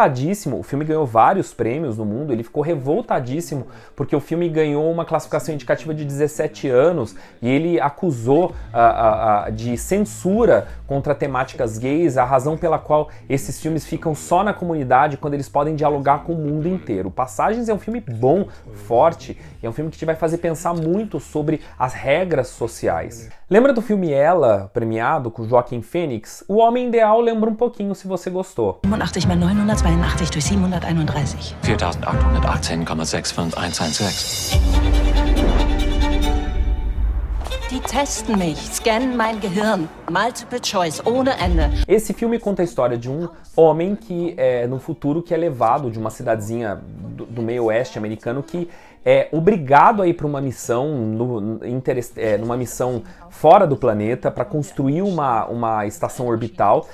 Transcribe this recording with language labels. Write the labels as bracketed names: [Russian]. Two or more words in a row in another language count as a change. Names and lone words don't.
[Portuguese] O filme ganhou vários prêmios no mundo, ele ficou revoltadíssimo porque o filme ganhou uma classificação indicativa de 17 anos e ele acusou de censura contra temáticas gays, a razão pela qual esses filmes ficam só na comunidade quando eles podem dialogar com o mundo inteiro. Passagens é um filme bom, forte, é um filme que te vai fazer pensar muito sobre as regras sociais. Lembra do filme Ela, premiado, com Joaquin Phoenix? O Homem Ideal lembra um pouquinho, se você gostou. [German] 85 mal 982 durch 731. 4.818,65116. Die testen mich, scannen mein Gehirn. [English] Multiple choice, [German] ohne Ende. [Portuguese] Esse filme conta a história de um homem que no futuro que é levado de uma cidadezinha do meio oeste americano que é obrigado a ir para uma missão, numa missão fora do planeta para construir uma estação orbital.